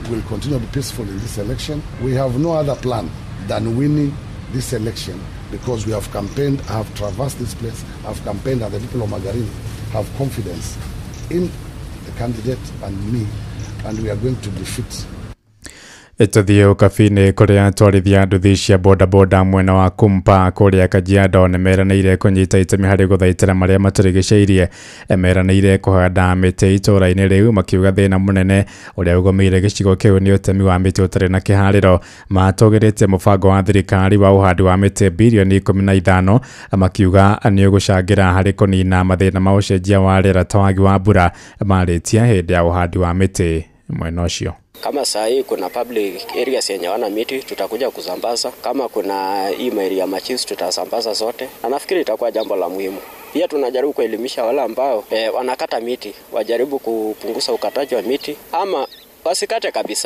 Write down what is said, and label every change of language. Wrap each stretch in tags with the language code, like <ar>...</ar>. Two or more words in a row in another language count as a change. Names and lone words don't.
<en>We'll continue to be peaceful in this election. We have no other plan than winning this election, because we have campaigned, I have traversed this place, I have campaigned, and the people of Magarini have confidence in the candidate and me, and we are going to defeat.</en> <ki>Tuthie ukabini kuria twarithia nduthi cia bodaboda mwena wa Kumpa kuria Kajiado nemeranĩire kũnyita itemi harĩ gũthaitĩra marĩa matũrigicĩirie. Meranĩire kũhanda mĩtĩ itũũra-inĩ rĩu, makiuga thĩna mũnene ũrĩa ũgũmĩire gĩcigo kĩu nĩ ũtemi wa mĩtĩ ũtarĩ na kĩharĩro. Matũgĩrĩte mũbango wa thirikari wa ũhandi wa mĩtĩ bilioni 15, makiuga nĩ ũgũcangĩra harĩ kũnina mathĩna ma ũcenjia wa rĩera ta wagi wa mbura marĩtia hĩndĩ ya ũhandi wa mĩtĩ mwena ũcio.</ki> <sw>Kama sahi kuna</sw> <en>public areas</en> <sw>yenye wana miti tutakuja kusambaza, kama kuna email ya machis tutasambaza zote, na nafikiri itakuwa jambo la muhimu. Pia tunajaribu kuelimisha wale ambao wanakata miti wajaribu kupunguza ukataji wa miti ama wasikate kabisa.</sw>